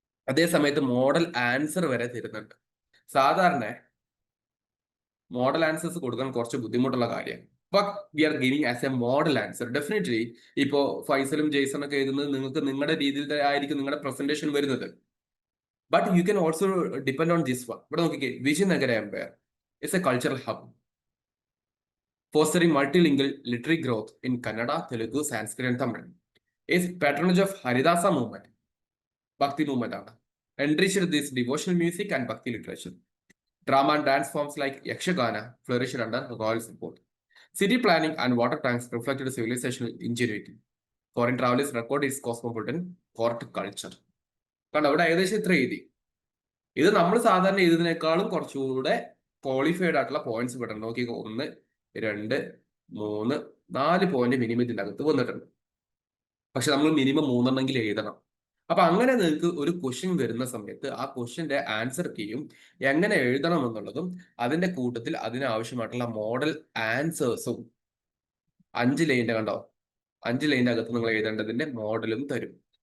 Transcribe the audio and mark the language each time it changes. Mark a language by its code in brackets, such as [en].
[ml] അതേ സമയത്ത് model answer വരെ തരുന്നുണ്ട്. സാധാരണ മോഡൽ ആൻസേഴ്സ് കൊടുക്കാൻ കുറച്ച് ബുദ്ധിമുട്ടുള്ള കാര്യം. [en] But we are giving as a model answer. [ml] Definitely ഇപ്പോ ഫൈസലും ജെയ്സൺ ഒക്കെ എഴുതുന്നത് നിങ്ങൾക്ക് നിങ്ങളുടെ രീതിയിൽ ആയിരിക്കും നിങ്ങളുടെ പ്രസന്റേഷൻ വരുന്നത്. [en] But you can also depend on this one. [ml] ഇവിടെ നോക്കിക്കേ, [en] Vijayanagara empire is a cultural hub fostering multilingual literary growth in Kannada, Telugu, Sanskrit and Tamil. Is patronage of Haridasa movement, Bhakti movement ആണ്. enriched this devotional music and Bhakti literature. Drama and dance forms like Yakshagana flourished under royal support. City planning and water tanks reflected civilizational ingenuity. Foreign travelers recorded its cosmopolitan court culture. [ml] കണ്ടോ ഇവിടെ ഏകദേശം ഇത്ര എഴുതി. ഇത് നമ്മൾ സാധാരണ എഴുതുന്നതിനേക്കാളും കുറച്ചുകൂടെ qualified ആയിട്ടുള്ള പോയിന്റ്സ് വിടണം. നോക്കി 1, 2, 3, 4 പോയിന്റ് മിനിമം ഇതിൻ്റെ അകത്ത് വന്നിട്ടുണ്ട്. പക്ഷെ നമ്മൾ മിനിമം 3 എണ്ണെങ്കിലും എഴുതണം. അപ്പൊ അങ്ങനെ നിങ്ങൾക്ക് ഒരു ക്വസ്റ്റ്യൻ വരുന്ന സമയത്ത് ആ ക്വസ്റ്റ്യന്റെ ആൻസർ കീയും എങ്ങനെ എഴുതണം എന്നുള്ളതും അതിന്റെ കൂട്ടത്തിൽ അതിനാവശ്യമായിട്ടുള്ള മോഡൽ ആൻസേഴ്സും 5 ലൈൻ്റെ കണ്ടോ, 5 ലൈൻ്റെ അകത്ത് നിങ്ങൾ എഴുതേണ്ടതിന്റെ മോഡലും തരും.